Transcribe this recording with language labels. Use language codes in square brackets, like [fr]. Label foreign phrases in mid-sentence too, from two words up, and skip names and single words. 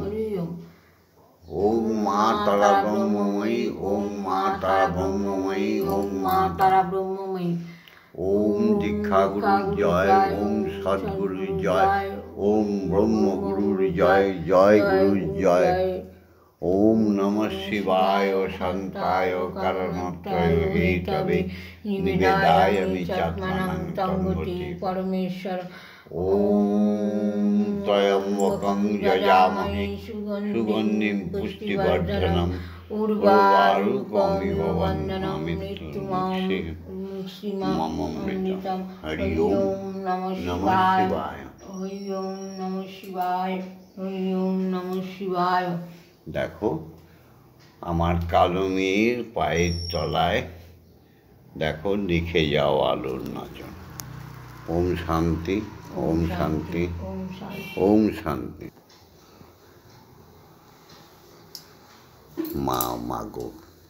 [bn] ওম মা তারা ব্রহ্মময়ী, ওম মা তারা ব্রহ্মময়ী, ওম মা তারা ব্রহ্মময়ী। ওম দীক্ষাগুরুর জয়, ওম সদ্গুরুর জয়, ওম ব্রহ্মগুরুর জয়, জয় গুরুর জয়। [sa] ওম নমঃ শিবায় শান্তায় কারণত্রয় হেতবে নিবেদায়ামি চাত্মানং তঙ্গতি পরমেশ্বর। ওম ত্রয়ম্বকং যজামহে সুগন্ধিং পুষ্টিবর্ধনম উর্বারুকমিব বন্দনামি মৃত্যুমামৃতম। হরি ওম নমঃ শিবায়। হরি ওম নমঃ শিবায়। হরি ওম নমঃ শিবায়। [bn] দেখো আমার কালো মেয়ের পায়ের তলায় দেখো লিখে যাও আলোর নাচন। [sa] ওম শান্তি, ওম শান্তি, ওম শান্তি। ওম শান্তি। [bn] মা মাগো।